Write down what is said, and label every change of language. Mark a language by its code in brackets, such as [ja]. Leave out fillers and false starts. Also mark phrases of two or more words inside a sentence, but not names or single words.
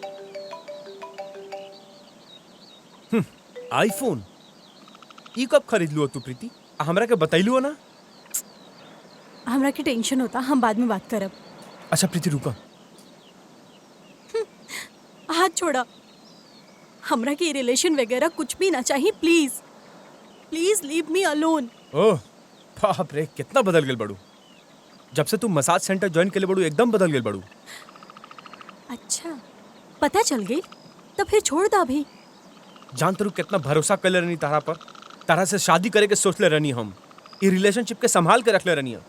[bho] आईफोन ई कब खरीद लू तू प्रीति? हमरा के बतैलू ना। हमरा के टेंशन होता, हम बाद में बात करब। अच्छा प्रीति रुका। हाथ छोड़ा। हमरा के रिलेशन वगैरह कुछ भी ना चाहिए, [en] please please leave me alone. [bho] ओह बाप रे, कितना बदल गेल बड़ू। जब से तू [en] massage center [bho] ज्वाइन के लिए बड़ू एकदम बदल गेल बड़ू। अच्छा पता चल गई, तब फिर छोड़ दा अभी। जान तरू कितना भरोसा कर ले रहनी तारा पर, तारा से शादी करे के सोच ले रहनी हम, ये रिलेशनशिप के संभाल के रख ले रहनी।